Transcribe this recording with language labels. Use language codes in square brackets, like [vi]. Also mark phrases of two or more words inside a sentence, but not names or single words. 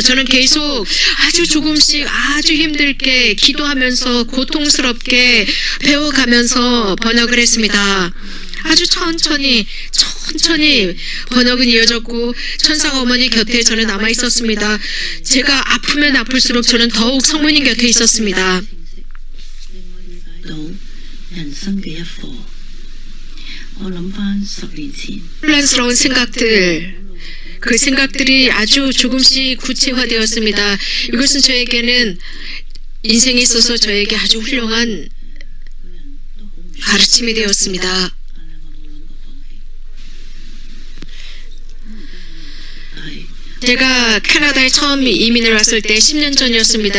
[ko] 저는 계속 아주 조금씩 아주 힘들게 기도하면서 고통스럽게 배워가면서 번역을 했습니다. 아주 천천히 번역은 이어졌고 천상 어머니 곁에 저는 남아 있었습니다. 제가 아프면 아플수록 저는 더욱 성모님 곁에 있었습니다. [yue] 到人生嘅一課。我諗翻10年前， [ko] 혼란스러운 생각들 그 생각들이 아주 조금씩 구체화되었습니다. 이것은 저에게는 인생에 있어서 저에게 아주 훌륭한 가르침이 되었습니다. 제가 캐나다에 처음 이민을 왔을 때 10년 전이었습니다.